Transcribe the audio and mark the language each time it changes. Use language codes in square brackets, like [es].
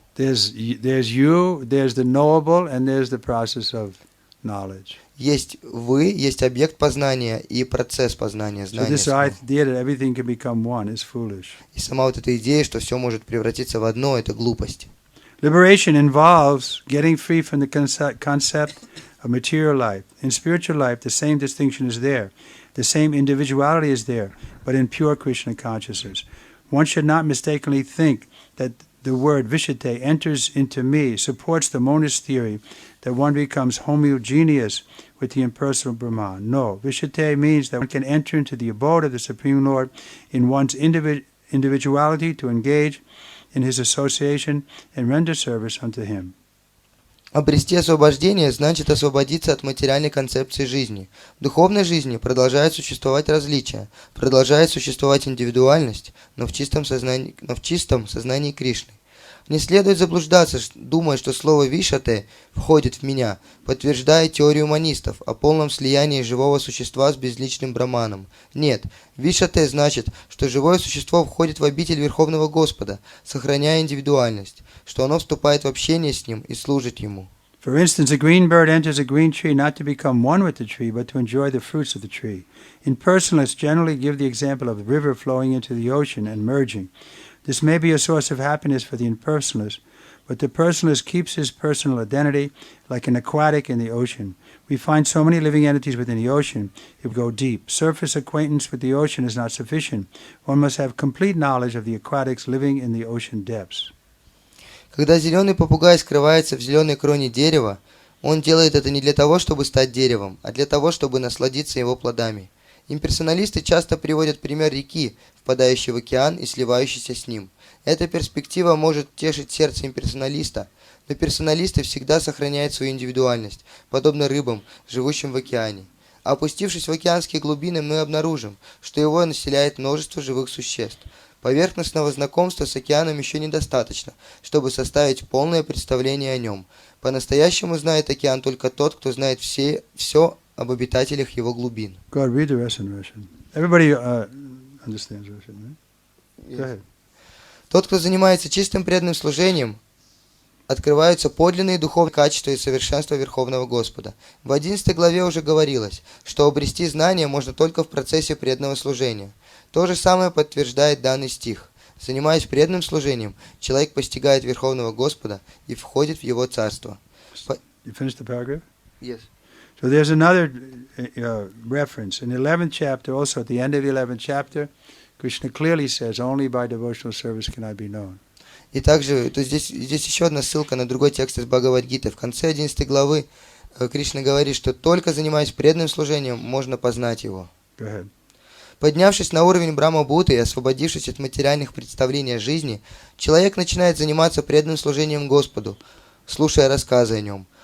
[en] There's you, there's the knowable, and there's the process of knowledge. [ru] Есть вы, есть объект познания и процесс познания, [en] So [ru] знания. [en] this idea that everything can become one is foolish. [ru] И сама вот эта идея, что все может превратиться в одно, это глупость. [en] Liberation involves getting free from the concept of material life. In spiritual life, the same distinction is there. The same individuality is there, but in pure Krishna consciousness. One should not mistakenly think that the word Vishate enters into me, supports the monist theory that one becomes homogeneous with the impersonal Brahman. No, Vishate means that one can enter into the abode of the Supreme Lord in one's individuality to engage in his association and render service unto him. [ru] Обрести освобождение значит освободиться от материальной концепции жизни. В духовной жизни продолжает существовать различия, продолжает существовать индивидуальность, но в чистом сознании Кришны. Не следует заблуждаться, думая, что слово «вишате» входит в меня, подтверждая теорию монистов о полном слиянии живого существа с безличным браманом. Нет, «вишате» значит, что живое существо входит в обитель Верховного Господа, сохраняя индивидуальность, что оно вступает в общение с Ним и служит Ему. [en] For instance, a green bird enters a green tree not to become one with the tree, but to enjoy the fruits of the tree. Impersonalists generally give the example of a river flowing into the ocean and merging. This may be a source of happiness for the impersonalist, but the personalist keeps his personal identity like an aquatic in the ocean. We find so many living entities within the ocean if we go deep. Surface acquaintance with the ocean is not sufficient. One must have complete knowledge of the aquatics living in the ocean depths. [ru] Когда зеленый попугай скрывается в зеленой кроне дерева, он делает это не для того, чтобы стать деревом, а для того, чтобы насладиться его плодами. Имперсоналисты часто приводят пример реки, впадающей в океан и сливающейся с ним. Эта перспектива может тешить сердце имперсоналиста, но персоналисты всегда сохраняют свою индивидуальность, подобно рыбам, живущим в океане. Опустившись в океанские глубины, мы обнаружим, что его населяет множество живых существ. Поверхностного знакомства с океаном еще недостаточно, чтобы составить полное представление о нем. По-настоящему знает океан только тот, кто знает все об обитателях его глубин. [en] God, read the rest in Russian. Everybody understands Russian, right? Yes. Go ahead. [ru] Тот, кто занимается чистым преданным служением, открываются подлинные духовные качества и совершенства Верховного Господа. В 11 главе уже говорилось, что обрести знания можно только в процессе преданного служения. То же самое подтверждает данный стих. Занимаясь преданным служением, человек постигает Верховного Господа и входит в Его Царство. [en] You finished the paragraph? Yes. So there's another reference. In the 11th chapter, also at the end of the 11th chapter, Krishna clearly says, only by devotional service can I be known. [ru] И также здесь еще одна ссылка на другой текст из Бхагавад-гиты. В конце 11 главы Кришна говорит, что только занимаясь преданным служением, можно познать Его. [en] Go ahead. [ru] Поднявшись на уровень Брахма-Бхуты и освободившись от материальных представлений о жизни, человек начинает заниматься преданным служением Господу, слушая рассказы о Нем.